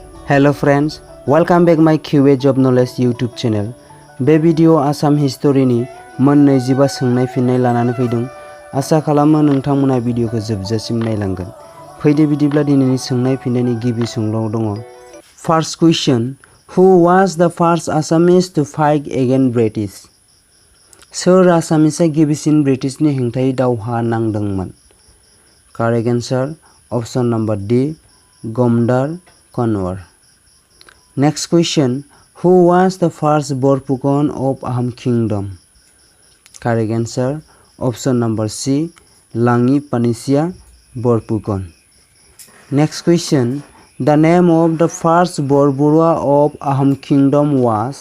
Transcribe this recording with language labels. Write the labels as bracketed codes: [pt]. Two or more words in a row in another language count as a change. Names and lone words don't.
[en] Hello friends, welcome back my QA Job Knowledge YouTube channel. [brx] बे भिडिअ आसाम हिस्टरिनि मोन 25 सोंनाय फिननाय लानानै फैदों। आसा खालामो नोंथांमोना भिडिअखौ जोबजासिम नायलांगोन। फैदो बिदिब्ला दिनैनि सोंनाय फिननायनि गिबि सोंलुआव दङ। [en] First question, who was the first Assamese to fight against British? [brx] सोर आसामिसआ गिबिसिन ब्रिटिशनि हेंथायै दावहा नांदोंमोन? [en] Correct answer, option number D, गमदार कनवर. Next question, who was the first Borpukon of Assam Kingdom? Correct answer, option number C, Langi Panisia Borpukon. Next question, the name of the first Borburua of Assam Kingdom was?